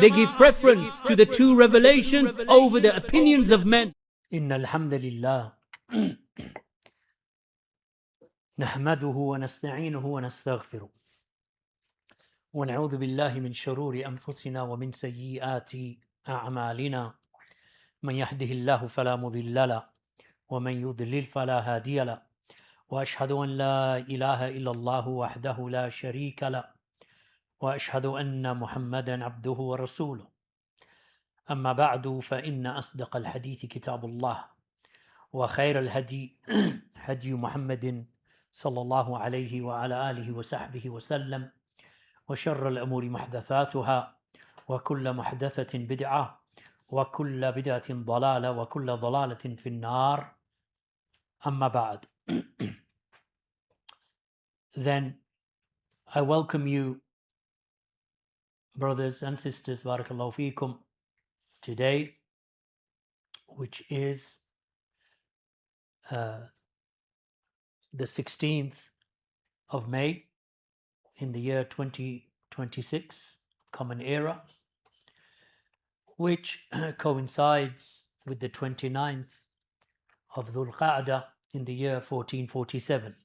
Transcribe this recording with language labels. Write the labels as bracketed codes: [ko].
[en] They give preference to the two revelations over the opinions of men. [ar] Inna alhamdulillah. نحمده ونستعينه ونستغفره ونعوذ بالله من شرور أنفسنا ومن سيئات أعمالنا من يهده الله فلا مضل له ومن يضلل فلا هادي له وأشهد أن لا إله إلا الله وحده لا شريك له وأشهد أن محمدا عبده ورسوله أما بعد فإن أصدق الحديث كتاب الله وخير الهدي هدي محمد صلى الله عليه وعلى آله وصحبه وسلم وشر الأمور محدثاتها وكل محدثة بدعة وكل بدعة ضلالة وكل ضلالة في النار أما بعد. [en] Then I welcome you, brothers and sisters, [ar] barakallahu feekum, [en] today, which is the 16th of May in the year 2026, Common Era, which coincides with the 29th of Dhul-Hijjah in the year 1447.